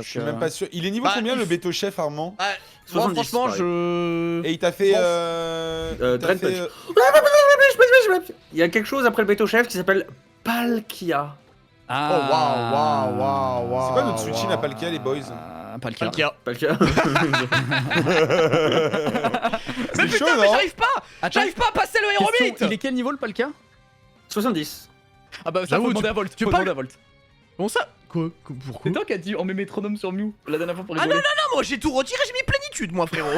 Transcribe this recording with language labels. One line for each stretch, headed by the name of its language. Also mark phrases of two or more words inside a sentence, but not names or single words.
French: Je suis que... même pas sûr. Il est niveau Bah, combien il le f- Béto chef Armand? Moi 70, franchement, pareil. je. Et il t'a fait. Euh, il t'a Drain fait, Punch. Il y a quelque chose après le Béto chef qui s'appelle Palkia. Ah, Oh waouh, waouh, waouh. C'est quoi notre switching à Palkia, les boys? Palkia. Palkia. Palkia. C'est Mais chaud, putain, mais non? j'arrive pas! Attends, J'arrive pas à passer le question, Aéromite! il est quel niveau le Palkia? 70. Ah bah ça J'avoue, faut demander à Volt. tu Faut peux demander à Volt. Comment ça? Quoi? Pourquoi? C'est toi qui as dit on met métronome sur Mew la dernière fois pour rigoler. Ah, moi j'ai tout retiré, j'ai mis plénitude, moi, frérot.